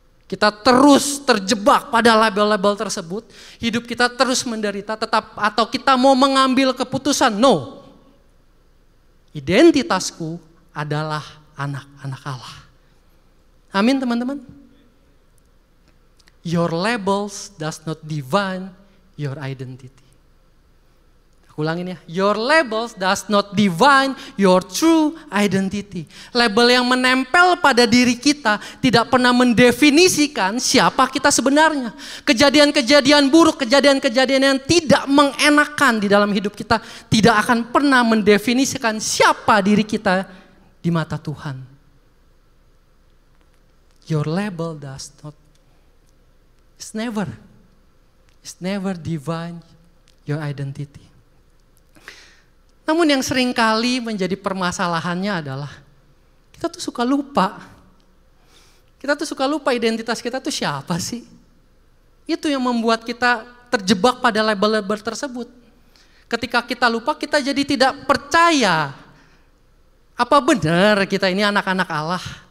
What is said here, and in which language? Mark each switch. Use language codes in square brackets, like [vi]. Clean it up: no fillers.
[id] Kita terus terjebak pada label-label tersebut, hidup kita terus menderita, atau kita mau mengambil keputusan, no. Identitasku adalah anak-anak Allah. Amin teman-teman. [en] Your labels does not define your identity. [id] Aku ulangin ya, [en] your labels does not define your true identity. [id] Label yang menempel pada diri kita tidak pernah mendefinisikan siapa kita sebenarnya. Kejadian-kejadian buruk, kejadian-kejadian yang tidak mengenakan di dalam hidup kita tidak akan pernah mendefinisikan siapa diri kita di mata Tuhan. [en] Your label does not, it's never define your identity. [id] Namun yang seringkali menjadi permasalahannya adalah kita tuh suka lupa. Kita tuh suka lupa identitas kita tuh siapa sih? Itu yang membuat kita terjebak pada label-label tersebut. Ketika kita lupa, kita jadi tidak percaya. Apa benar kita ini anak-anak Allah?